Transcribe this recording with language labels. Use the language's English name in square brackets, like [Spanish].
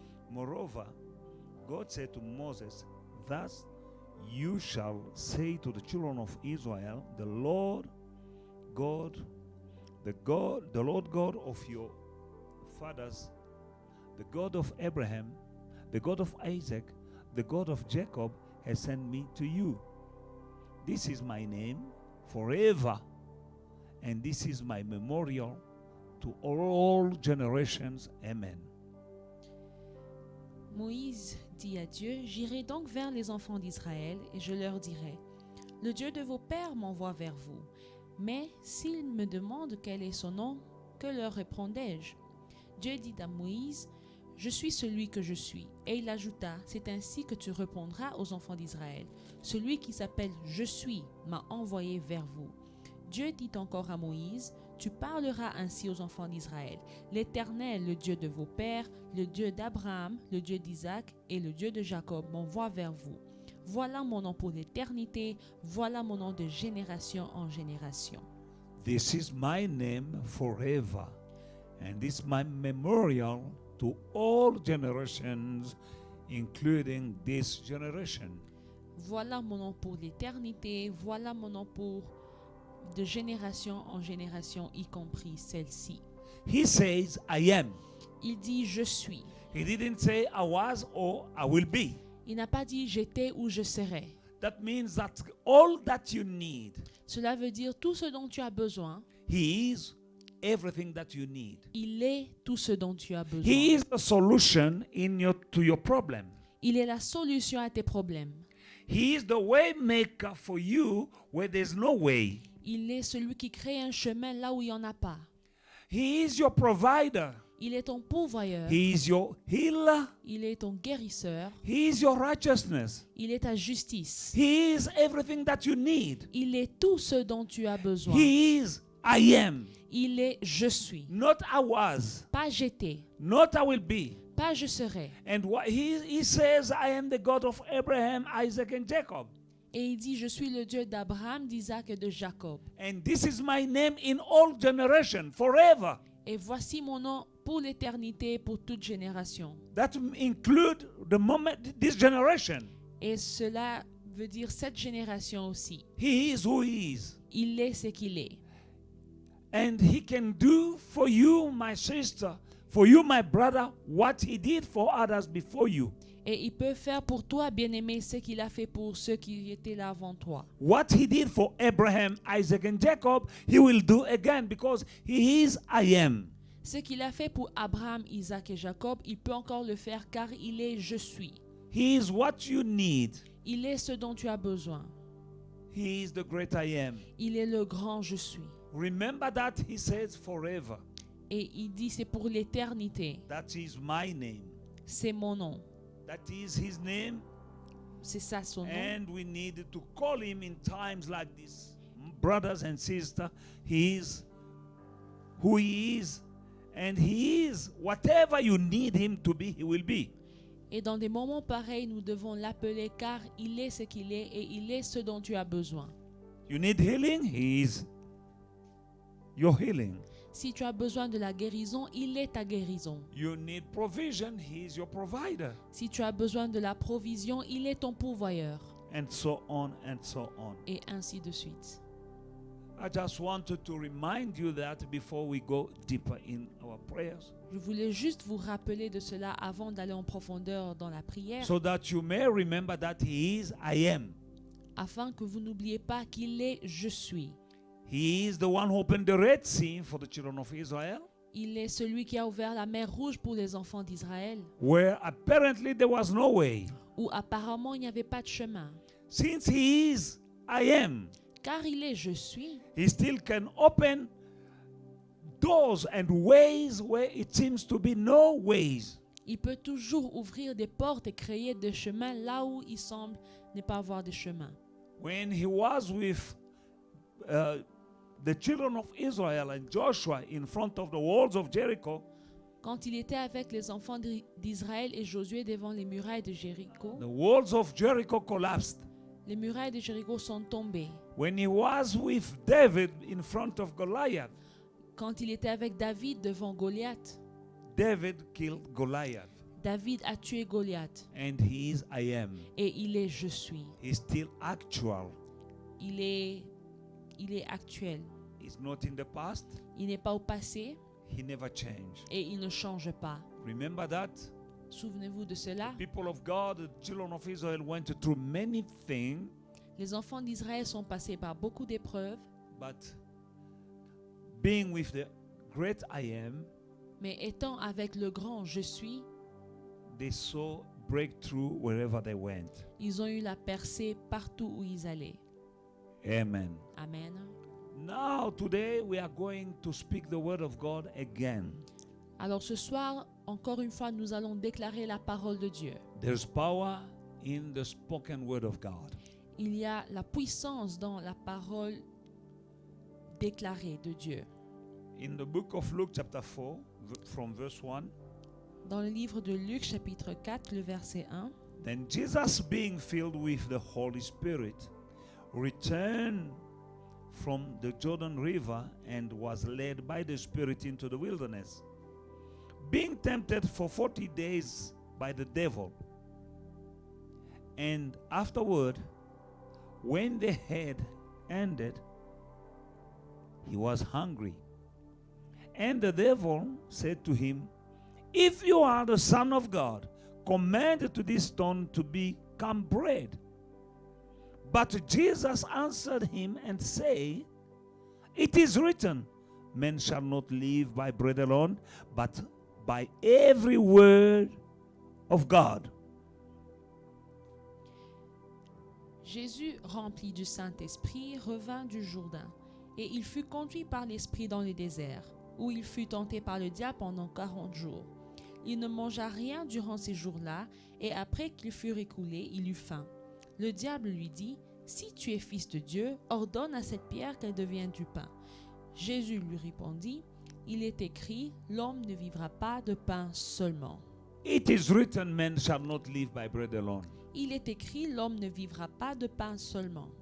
[English] Moreover, God said to Moses, thus you shall say to the children of Israel, the Lord God of your fathers, the God of Abraham, the God of Isaac, the God of Jacob has sent me to you. This is my name forever, and this is my memorial to all generations. Amen. [French] Moïse dit à Dieu, j'irai donc vers les enfants d'Israël et je leur dirai, le Dieu de vos pères m'envoie vers vous. Mais s'ils me demandent quel est son nom, que leur répondrai-je? Dieu dit à Moïse, je suis celui que je suis. Et il ajouta, c'est ainsi que tu répondras aux enfants d'Israël. Celui qui s'appelle Je suis m'a envoyé vers vous. Dieu dit encore à Moïse, tu parleras ainsi aux enfants d'Israël. L'Éternel, le Dieu de vos pères, le Dieu d'Abraham, le Dieu d'Isaac et le Dieu de Jacob m'envoie vers vous. Voilà mon nom pour l'éternité, voilà mon nom de génération en génération. [English] This is my name forever, and this is my memorial to all generations, including this generation. [French] Voilà mon nom pour l'éternité, voilà mon nom pour de génération en génération, y compris celle-ci. [English] He says, I am. [French] Il dit je suis. [English] He didn't say I was or I will be. [French] Il n'a pas dit j'étais ou je serai. [English] That means that all that you need, [French] Cela veut dire tout ce dont tu as besoin. [English] He is everything that you need. [French] Il est tout ce dont tu as besoin. [English] He is the solution to your problem. [French] Il est la solution à tes problèmes. [English] He is the way maker for you where there's no way. [French] Il est celui qui crée un chemin là où il n'y en a pas. [English] He is your provider. [French] Il est ton pourvoyeur. [English] He is your healer. [French] Il est ton guérisseur. [English] He is your righteousness. [French] Il est ta justice. [English] He is everything that you need. [French] Il est tout ce dont tu as besoin. [English] He is I am. [French] Il est je suis. [English] Not I was. [French] Pas j'étais. [English] Not I will be. [French] Pas je serai. [English] And he says, I am the God of Abraham, Isaac, and Jacob. [French] Et il dit, je suis le Dieu d'Abraham, d'Isaac et de Jacob. [English] And this is my name in all generation, forever. [French] Et voici mon nom pour l'éternité, pour toute génération. [English] That include the moment, this generation. [French] Et cela veut dire cette génération aussi. [English] He is who he is. [French] Il est ce qu'il est. [English] And he can do for you, my sister, for you, my brother, what he did for others before you. [French] Et il peut faire pour toi, bien-aimé, ce qu'il a fait pour ceux qui étaient là avant toi. [English] What he did for Abraham, Isaac, and Jacob, he will do again because he is I am. [French] Ce qu'il a fait pour Abraham, Isaac et Jacob, il peut encore le faire car il est je suis. [English] He is what you need. [French] Il est ce dont tu as besoin. [English] He is the great I am. [French] Il est le grand je suis. [English] Remember that he says forever. [French] Et il dit c'est pour l'éternité. [English] That is my name. [French] C'est mon nom. [English] That is his name. [French] C'est ça son nom. [English] And we need to call him in times like this. Brothers and sisters, he is who he is. And he is whatever you need him to be, he will be. [French] Et dans des moments pareils, nous devons l'appeler car il est ce qu'il est et il est ce dont tu as besoin. [English] You need healing, he is your healing. [French] Si tu as besoin de la guérison, il est ta guérison. [English] You need provision, he is your provider. [French] Si tu as besoin de la provision, il est ton pourvoyeur. [English] And so on and so on. [French] Et ainsi de suite. [English] I just wanted to remind you that before we go deeper in our prayers. [French] Je voulais juste vous rappeler de cela avant d'aller en profondeur dans la prière, [English] So that you may remember that he is I am. [French] afin que vous n'oubliez pas qu'il est je suis. [English] He is the one who opened the Red Sea for the children of Israel, [French] Il est celui qui a ouvert la mer Rouge pour les enfants d'Israël, [English] where apparently there was no way. [French] où apparemment il n'y avait pas de chemin. [English] Since he is I am, [French] Car il est je suis, [English] he still can open doors and ways where it seems to be no ways. [French] il peut toujours ouvrir des portes et créer des chemins là où il semble ne pas avoir de chemin. [English] When he was with the children of Israel and Joshua in front of the walls of Jericho, [French] Quand il était avec les enfants d'Israël et Josué devant les murailles de Jéricho, [English] the walls of Jericho collapsed. [French] les murailles de Jéricho sont tombées. [English] When he was with David in front of Goliath, [French] Quand il était avec David devant Goliath, [English] David killed Goliath. [French] David a tué Goliath. [English] And he is I am. [French] Et il est je suis. [English] He's still actual. [French] Il est actuel. [English] He's not in the past. [French] Il n'est pas au passé [English] He never changed. [French] et il ne change pas. [English] Remember that? [French] Souvenez-vous de cela. [English] People of God, the children of Israel went through many things, [French] Les enfants d'Israël sont passés par beaucoup d'épreuves, [English] but being with the great I am, [French] mais étant avec le grand je suis, [English] they saw breakthrough wherever they went. [French] ils ont eu la percée partout où ils allaient. [English] Amen. [French] Amen. [English] Now, today, we are going to speak the word of God again. [French] Alors ce soir, encore une fois, nous allons déclarer la parole de Dieu. [English] There's power in the spoken word of God. [French] Il y a la puissance dans la parole déclarée de Dieu. [English] In the book of Luke, chapter 4, from verse 1, [French] Dans le livre de Luc, chapitre 4, le verset 1, [English] then Jesus, being filled with the Holy Spirit, returned from the Jordan River and was led by the Spirit into the wilderness, being tempted for 40 days by the devil. And afterward, when the had ended, he was hungry. And the devil said to him, "If you are the Son of God, command to this stone to become bread." But Jesus answered him and said, "It is written, man shall not live by bread alone, but by every word of God." [French] Jésus, rempli du Saint-Esprit, revint du Jourdain, et il fut conduit par l'Esprit dans le désert, où il fut tenté par le diable pendant 40 jours. Il ne mangea rien durant ces jours-là, et après qu'ils furent écoulés, il eut faim. Le diable lui dit, « Si tu es fils de Dieu, ordonne à cette pierre qu'elle devienne du pain. » Jésus lui répondit, « Il est écrit, l'homme ne vivra pas de pain seulement. » [English] It is written, man shall not live by bread alone, [French] Il est écrit, l'homme ne vivra pas de pain seulement,